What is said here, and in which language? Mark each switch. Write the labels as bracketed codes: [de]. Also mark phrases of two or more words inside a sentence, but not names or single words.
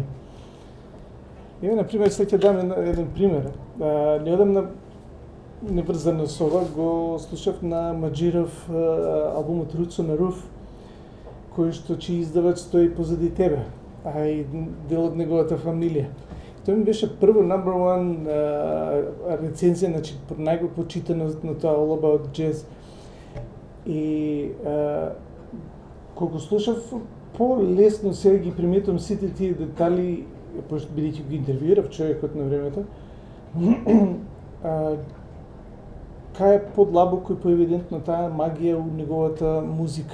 [mk] Еве, например, сега ќе дам еден пример. Неодамна, неврзано со ова, го слушав на Маџиров албумот Roots on a Roof, кој што чиј издавач стои позади тебе, а и дел од неговата фамилија. Тој ми беше прво [en] number one [mk] рецензија, значи најго почитано на тоа All About Jazz. И колку слушав, по-лесно сега ги приметувам сите тие детали, пошто бидејќи го интервјуирав човекот на времето, кај е подлабоко и поевидентно таа магија у неговата музика.